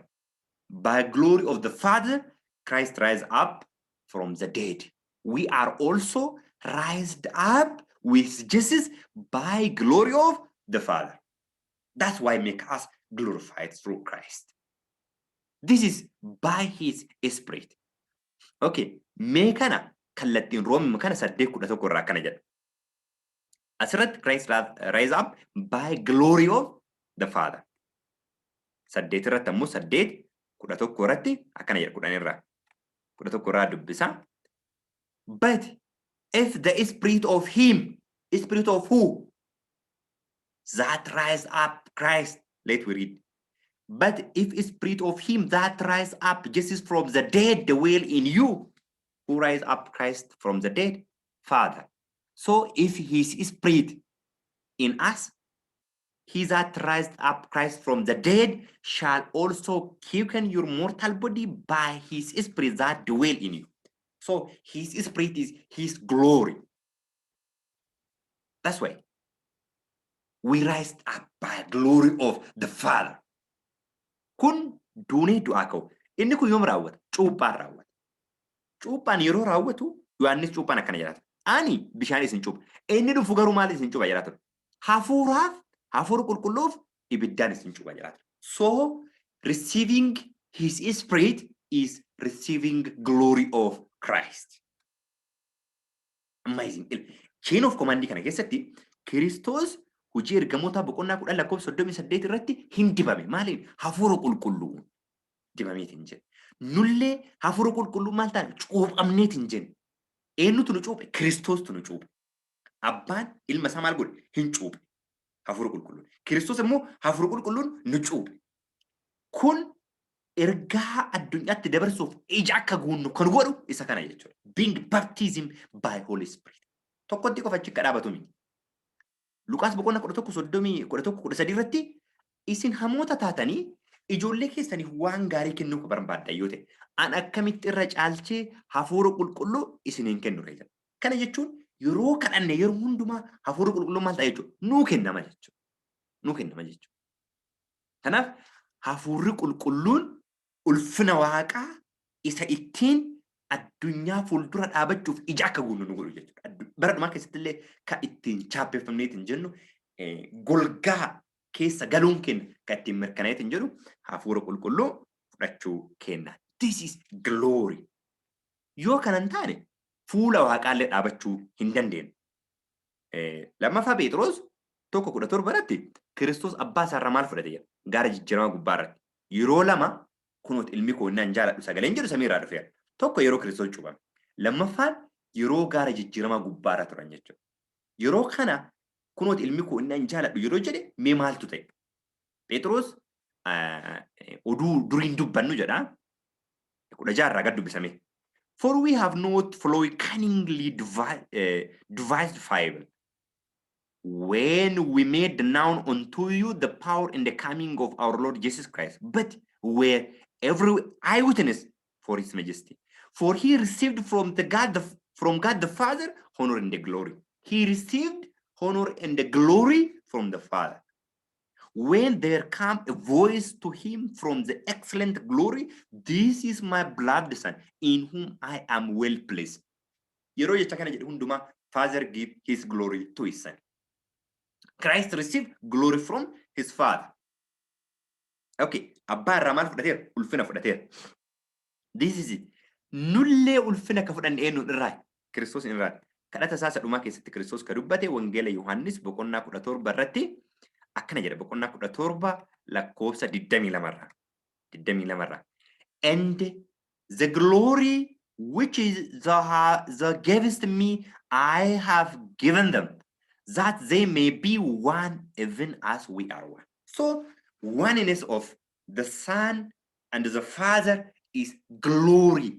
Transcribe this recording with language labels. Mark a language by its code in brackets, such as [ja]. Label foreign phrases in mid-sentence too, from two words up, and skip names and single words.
[en] By glory of the Father, Christ rise up from the dead. We are also raised up with Jesus by glory of the Father. That's why make us glorified through Christ. This is by his spirit. [om] Okay, mee kana kallattiin roomima kana 8:11 irraa akkana jedha. [en] Asirratti Christ rise up by glory of the Father. [om] 8 irratti ammoo 8:11 irratti akkana jedha 10 irraa. 11 irraa dubbisa. [en] But if the spirit of him, spirit of who? That rise up Christ. Let we read. But if spirit of him that rise up Jesus from the dead dwell in you, who rise up Christ from the dead? Father. So if his spirit in us, he that raised up Christ from the dead shall also quicken your mortal body by his spirit that dwell in you. So his spirit is his glory. That's why we rise up by glory of the Father. [om] Kun duunee du'aa ka'u. Inni kun yoom raawwata? Cuuphaan raawwata. Cuuphaan yeroo raawwatu Yohaannis cuuphaan akkana jedha. Ani bishaan isin cuupha. Inni dhufu garuu maal isin cuupha jedha ture. Hafuuraaf hafuura qulqulluuf ibiddaan isin cuupha jedha ture. [en] So receiving his spirit is receiving glory of Christ. [om] Amazing. [en] Chain of command [om] kana keessatti Kiristoos hojii ergamoota boqonnaa 10 lakkoofsa 38 irratti hin dibame. Maaliin? Hafuura qulqulluu dibameetiin jedhe. Nullee hafuura qulqulluu maal ta'an cuuphamneetiin jedhe. Eenyutu nu cuuphe? Kiristoostu nu cuuphe. Abbaan ilma isaa maal godhe? Hin cuuphe. Hafuura qulqulluun. Kiristoos immoo hafuura qulqulluun nu cuuphe. Kun ergaa addunyaatti dabarsuuf ija akka guunnu kan godhu isa kana jechuudha. [en] Being baptism by Holy Spirit. [om] Tokkotti qofa achi akka dhaabatu miti. Luqaas boqonnaa 11:13 irratti isin hamoota taatanii ijoollee keessaniif waan gaarii kennuu barbaaddan yoo ta'e an akkamitti irra caalchee hafuura qulqulluu isiniin kennu jedha. Kana jechuun yeroo kadhanne yeroo hundumaa hafuura qulqulluu maal ta'a jechuudha? Nuu kennama jechuudha. Nuu kennama jechuudha. Kanaaf hafuurri qulqulluun ulfina waaqaa isa ittiin addunyaa fuuldura dhaabachuuf ija akka guunnu nu godhu jechuudha. Bara dhumaa keessatti illee kan ittiin chaappeffamneetiin jennu golgaa keessa galuun kenna kan ittiin mirkanaa'eetiin jedhu hafuura qulqulluu fudhachuu kenna. [en] This is glory. [om] Yoo kanan taane fuula waaqaallee dhaabachuu hin dandeenyu. Lammaffaa Phexros 1:17 irratti Kiristoos abbaa isaarraa maal fudhate jedha? Gaara jijjiiramaa gubbaa irratti. Yeroo lama kunuut ilmi koo naan jaaladhu sagaleen jedhu samiirraa dhufeera. Tokko yeroo Kiristoos cuuphame. Lammaffaan yeroo gaara jijjiiramaa gubbaa irra turan jechuudha. Yeroo kana kunuut ilmi koo naan jaaladhu yeroo jedhe mee maaltu ta'e? Phexros oduu duriin dubbannu jedha. 16 irraa gad dubbisame. [en] For we have not followed cunningly devised fable. When we made known unto you the power and the coming of our Lord Jesus Christ, but were every eyewitness for his majesty. For he received from God the Father honor and the glory. He received honor and the glory from the Father. When there came a voice to him from the excellent glory, this is my beloved son, in whom I am well pleased. [om] Yeroo jecha kana jedhu hundumaa [en] Father give his glory to his son. Christ received glory from his Father. [om] Okay, abbaa irraa maal fudhateera? Ulfina fudhateera. [en] This is it. [om] Nullee ulfina ka fudhanne eenyu irraa? Kiristoos irraa. Kadhata isaa sadhumaa keessatti Kiristoos ka dubbate wangeela Yohaannis boqonnaa 17 irratti akkana jedha boqonnaa 17 lakkoofsa 22 irraa. 22 irraa. [en] And the glory which is the gavest me I have given them, that they may be one even as we are one. So oneness of the Son and the Father is glory.